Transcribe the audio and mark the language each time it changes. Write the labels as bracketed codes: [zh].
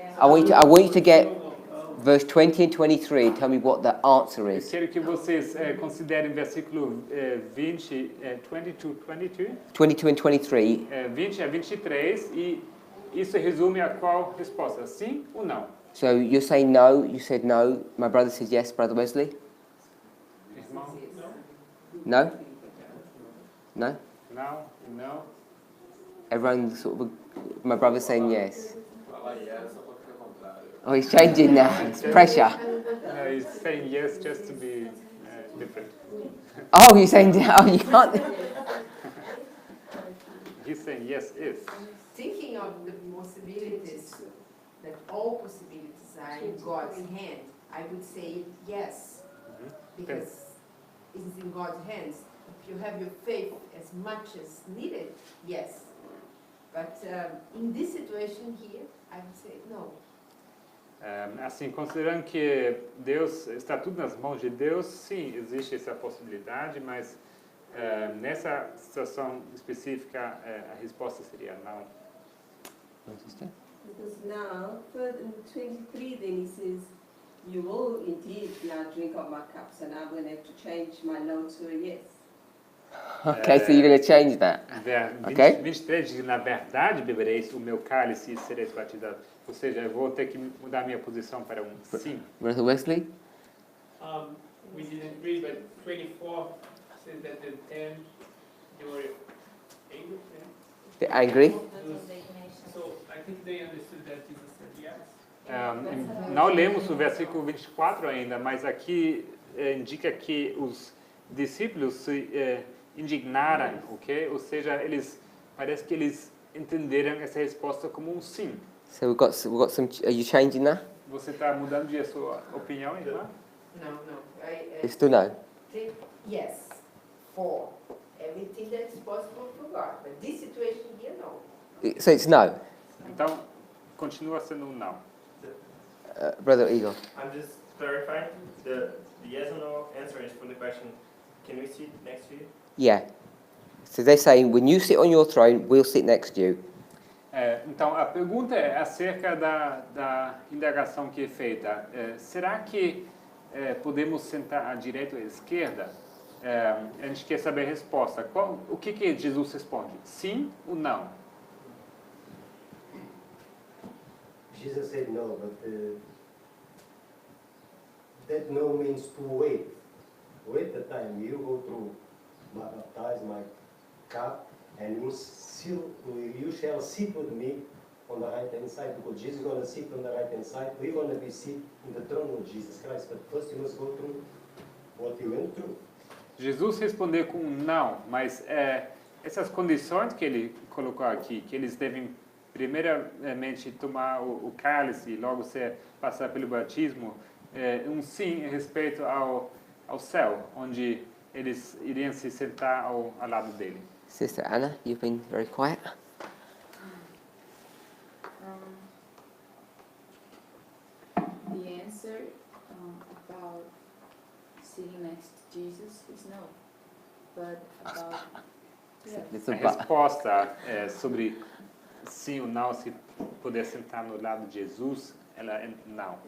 [en] I want you to get verse 20 and 23 and tell me what the answer [pt] Eu [en] is. [pt] quero que vocês considerem versículo 20, 22, [en] 22 and 23. [pt] 20 a 23 e isso resume a qual resposta? Sim ou não? [en] So you're saying no, you said no. My brother said yes, Brother Wesley? [pt] Irmão? [en] No? No? [pt] Não? Não? [en] Everyone sort of, my brother's saying yes. Oh, he's changing now. It's pressure. No, he's saying yes just to be different. Oh, you're saying, oh, you can't. He's saying yes if. Thinking of the possibilities, that all possibilities are in God's hand, I would say yes, because it's in God's hands. If you have your faith as much as needed, yes. But in this situation here, I would say no. [pt] Assim, considerando que Deus está tudo nas mãos de Deus, sim, existe essa possibilidade, mas nessa situação específica a resposta seria não. [en] Because now, in 23, then he says, you will indeed now drink of my cups, and I'm going to have to change my no to a yes. Okay, so you're going to change that. Okay? [pt] 23 diz, na verdade bebereis o meu cálice e sereis batizados. Ou seja, eu vou ter que mudar minha posição para um sim. [en] Brother Wesley? We didn't read, but 24 says that the 10, they were angry. They're angry? So I think they understood that Jesus said yes. [pt] Não lemos o versículo 24 ainda, mas aqui indica que os discípulos se indignaram, ok? Ou seja, parece que eles entenderam essa resposta como um sim. [en] So we've got some, are you changing that? [pt] Você está mudando de sua opinião, irmã? [en] No. It's still no. Think yes, for everything that's possible for God. But this situation here, no. So it's no. [pt] Então, continua sendo um não. [en] Brother Igor? I'm just clarifying. The yes or no answer is for the question, can we sit next to you? Yeah. So they're saying, when you sit on your throne, we'll sit next to you. [pt] Então, a pergunta é acerca da indagação que é feita. Será que podemos sentar à direita ou à esquerda? A gente quer saber a resposta. O que Jesus responde? Sim ou não? [en] Jesus said no, but that no means to wait. Wait the time you go through, baptize my cup, and you shall sit with me on the right hand side, because Jesus is going to sit on the right hand side. We're going to be sit in the throne of Jesus Christ, but first you must go through what you went through. [pt] Jesus respondeu com um não, mas essas condições que ele colocou aqui, que eles devem primeiramente tomar o cálice e logo passar pelo batismo, um sim em respeito ao céu, onde eles iriam se sentar ao lado dele. [en] Sister Anna, you've been very quiet. The answer about sitting next to Jesus is no. But about Little [pt] A [en] but. [pt] resposta sobre sim ou não, se poder sentar no lado de Jesus, ela é não.